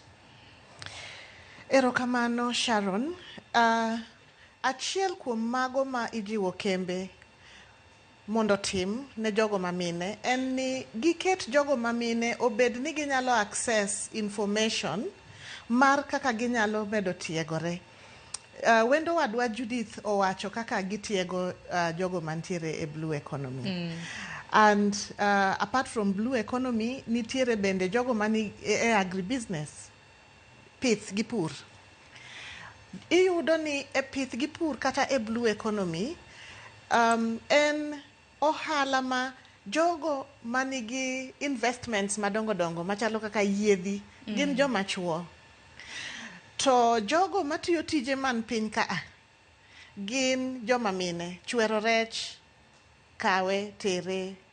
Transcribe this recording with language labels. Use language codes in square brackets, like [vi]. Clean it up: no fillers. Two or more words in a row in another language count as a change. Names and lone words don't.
[luo] Erokamano Sharon, achiel kuom mago ma ijiwo kembe mondo tim ne jogo mamine en ni giket jogo mamine obed ni ginyalo [en] access information [luo] mar kaka ginyalo medo tiegore. Wendo wadwa Judith owacho kaka gitiego jogo mantiere e [en] blue economy. And apart from blue economy [luo] nitiere bende jogo mani e agribusiness pith gi pur. Iyudo ni e pith gi pur kata e [en] blue economy [luo] en ohala ma jogo manigi investments madongo dongo machalo kaka yiedhi gin joma chuo to jogo matiyo tije man piny ka gin joma mine chwero rech kawe tere